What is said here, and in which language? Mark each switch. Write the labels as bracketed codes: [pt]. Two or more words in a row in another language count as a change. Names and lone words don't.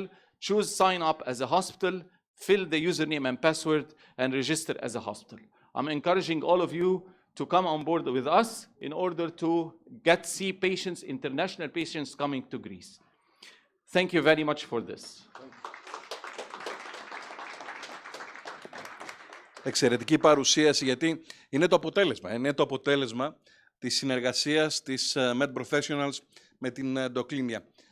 [en] Choose sign up as a hospital, fill the username and password, and register as a hospital. I'm encouraging all of you to come on board with us in order to see patients, international patients coming to Greece. Thank you very much for this. [el] Εξαιρετική παρουσίαση, γιατί είναι το αποτέλεσμα. Είναι το αποτέλεσμα της συνεργασίας της Med Professionals με την Doclinia.